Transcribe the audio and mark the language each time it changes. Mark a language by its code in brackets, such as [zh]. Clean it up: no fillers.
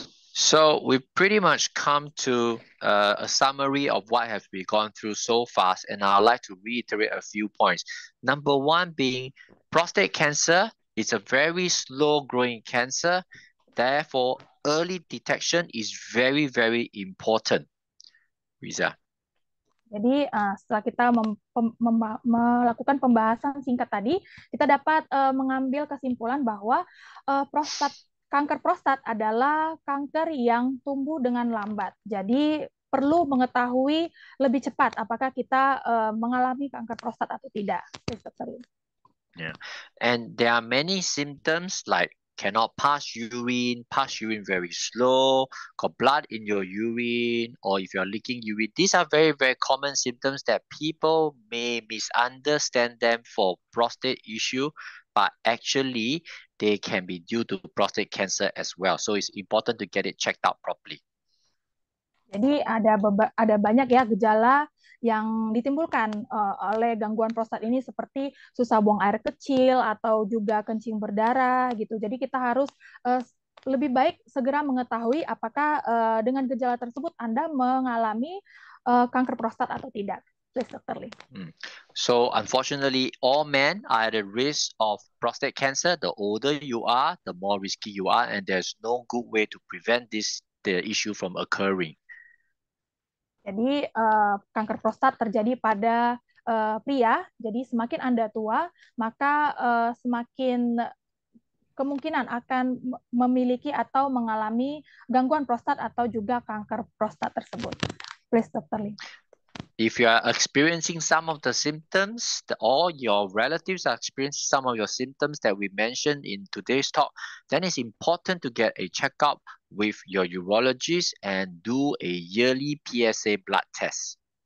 [en] So we pretty much come to a summary of what has been gone through so fast, and I'd like to reiterate a few points. Number one being prostate cancer is a very slow growing cancer. Therefore, early detection is very, very important. Riza. [id] Jadi setelah kita melakukan pembahasan singkat tadi, kita dapat mengambil kesimpulan bahwa kanker prostat adalah kanker yang tumbuh dengan lambat. Jadi perlu mengetahui lebih cepat apakah kita mengalami kanker prostat atau tidak. [en] Yeah, and there are many symptoms like cannot pass urine very slow, got blood in your urine, or if you're leaking urine. These are very, very common symptoms that people may misunderstand them for prostate issue, but actually they can be due to prostate cancer as well. So it's important to get it checked out properly. [id] Jadi ada banyak ya gejala yang ditimbulkan oleh gangguan prostat ini seperti susah buang air kecil atau juga kencing berdarah gitu. Jadi kita harus lebih baik segera mengetahui apakah dengan gejala tersebut Anda mengalami kanker prostat atau tidak. [en] Please, Dr. Lee. So unfortunately, all men are at a risk of prostate cancer. The older you are, the more risky you are, and there's no good way to prevent the issue from occurring. [id] Jadi kanker prostat terjadi pada pria. Jadi semakin Anda tua, maka semakin kemungkinan akan memiliki atau mengalami gangguan prostat atau juga kanker prostat tersebut. [en] Please, Dr. Lee. If you are experiencing some of the symptoms, or your relatives are experiencing some of your symptoms that we mentioned in today's talk, then it's important to get a checkup with your urologist and do a yearly PSA blood test.